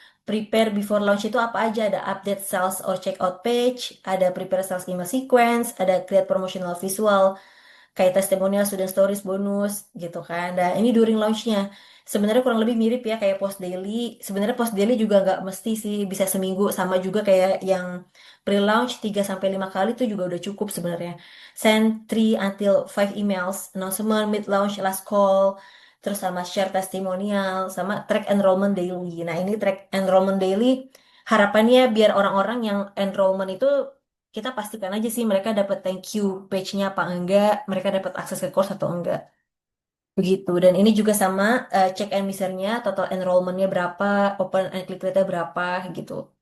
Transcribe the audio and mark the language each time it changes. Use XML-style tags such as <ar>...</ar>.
<en>Prepare before launch</en> <id>itu apa aja? Ada</id> <en>update sales or checkout page, ada prepare sales email sequence, ada create promotional visual,</en> <id>kayak</id> <en>testimonial, student stories, bonus</en> <id>gitu kan. Dan ini during launchnya. Sebenarnya kurang lebih mirip ya kayak post daily. Sebenarnya post daily juga nggak mesti sih bisa seminggu, sama juga kayak yang pre-launch 3 sampai 5 kali itu juga udah cukup sebenarnya.</id> <en>Send 3 until 5 emails, announcement, mid launch, last call,</en> <id>terus sama</id> <en>share testimonial, sama track enrollment daily.</en> <id>Nah, ini track enrollment daily harapannya biar orang-orang yang enrollment itu kita pastikan aja sih mereka dapat thank you page-nya apa enggak, mereka dapat akses ke course atau enggak. Begitu. Dan ini juga sama</id> <en>check and measure-nya,</en> <id>total enrollment-nya berapa,</id> <en>open and click rate-nya</en> <id>berapa gitu.</id>